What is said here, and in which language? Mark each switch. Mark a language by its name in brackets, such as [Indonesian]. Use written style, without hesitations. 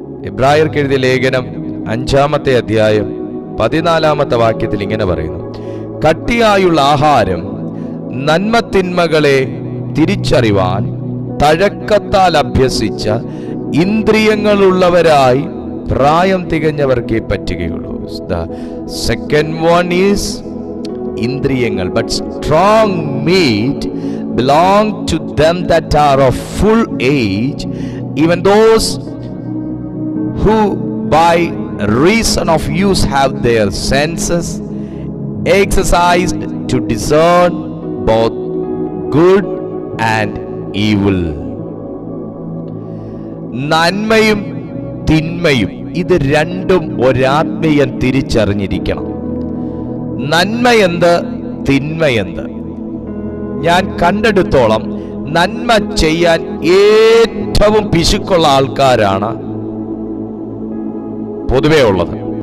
[Malayalam] എബ്രായർക്ക് എഴുതിയ ലേഖനം 5-ാമത്തെ അധ്യായം 14-ാമത്തെ വാക്യത്തിൽ ഇങ്ങനെ പറയുന്നു: കട്ടിയായുള്ള ആഹാരം നന്മ തിന്മകളെ തിരിച്ചറിവാൻ തഴക്കത്താൽ അഭ്യസിച്ച ഇന്ദ്രിയങ്ങളുള്ളവരായി പ്രായം തികഞ്ഞവർക്കേ പറ്റുകയുള്ളൂ. [English] The second one is ഇന്ദ്രിയങ്ങൾ. But strong meat belong to them that are of full age, even those who by reason of use have their senses exercised to discern both good and evil. [Malayalam] നന്മയും തിന്മയും ഇത് രണ്ടും ഒരാത്മീയൻ തിരിച്ചറിഞ്ഞിരിക്കണം. നന്മയെന്ത്, തിന്മയെന്ത്? ഞാൻ കണ്ടെടുത്തോളം നന്മ ചെയ്യാൻ ഏറ്റവും പിശുക്കുള്ള ആൾക്കാരാണ് പൊതുവേ ഉള്ളത്.